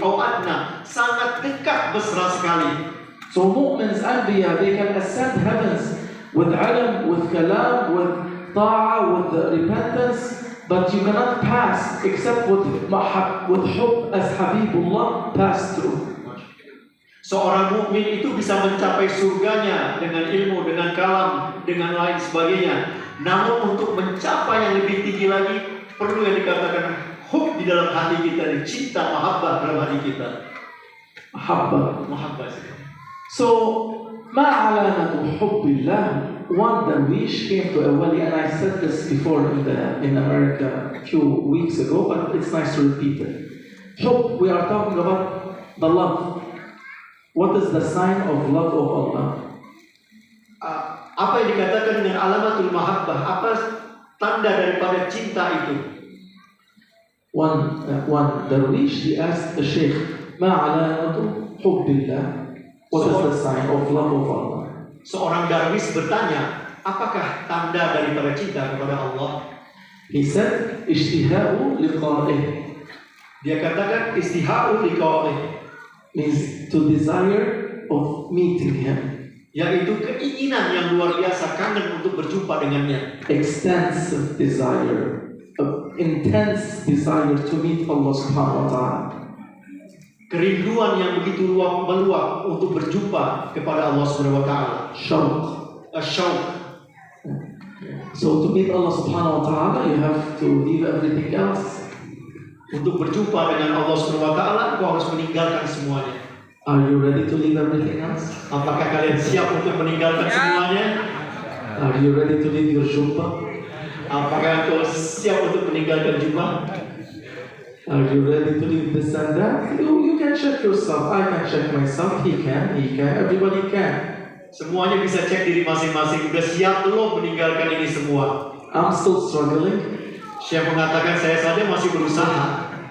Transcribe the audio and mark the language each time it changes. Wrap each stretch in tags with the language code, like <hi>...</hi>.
<id>Adna, sangat dekat, mesra sekali.</id> <en>So mu'mins, anbiya, they can ascend heavens with ilm, with kalam, with ta'ah, with repentance, but you cannot pass except with hub as Habibullah passed through.</en> <id>Seorang mukmin itu bisa mencapai surganya dengan ilmu, dengan kalam, dengan lain sebagainya. Namun untuk mencapai yang lebih tinggi lagi, perlu yang dikatakan hub di dalam hati kita, cinta, mahabbah dalam hati kita. Mahabbah.</id> <ar>So, ما علامة حب الله?</ar> <en>One darwish came to a wali, and I said this before in America a few weeks ago, but it's nice to repeat it. Hub, we are talking about the love. What is the sign of love of Allah?</en> <id>Apa yang dikatakan dengan alamatul mahabbah? Apa tanda daripada cinta itu?</id> <en>One darwish, he asked the sheikh,</en> <ar>ما علامة حب الله?</ar> <en>What is the sign of love of Allah?</en> <id>Seorang darwis bertanya, apakah tanda daripada cinta kepada Allah?</id> <en>He said,</en> <ar>اشتهاء لقائه.</ar> <id>Dia katakan istihau liqa'ih,</id> <en>means to desire of meeting him.</en> <id>Yaitu keinginan yang luar biasa, kangen untuk berjumpa dengannya.</id> <en>Extensive desire, intense desire to meet Allah subhanahu wa ta'ala.</en> <id>Kerinduan yang begitu meluap untuk berjumpa kepada Allah subhanahu wa ta'ala. Syauq.</id> <en>So to meet Allah subhanahu wa ta'ala, you have to leave everything else.</en> <id>Untuk berjumpa dengan Allah subhanahu wa ta'ala, kau harus meninggalkan semuanya.</id> <en>Are you ready to leave everything else?</en> <id>Apakah kalian siap untuk meninggalkan semuanya?</id> <en>Are you ready to leave your jubah?</en> <id>Apakah kau siap untuk meninggalkan jubah?</id> <en>Are you ready to leave this and that? You can check yourself. I can check myself. He can. Everybody can.</en> <id>Semuanya bisa cek diri masing-masing. Udah siap belum meninggalkan ini semua?</id> <en>I'm still struggling.</en> <id>Syekh mengatakan saya saja masih berusaha.</id>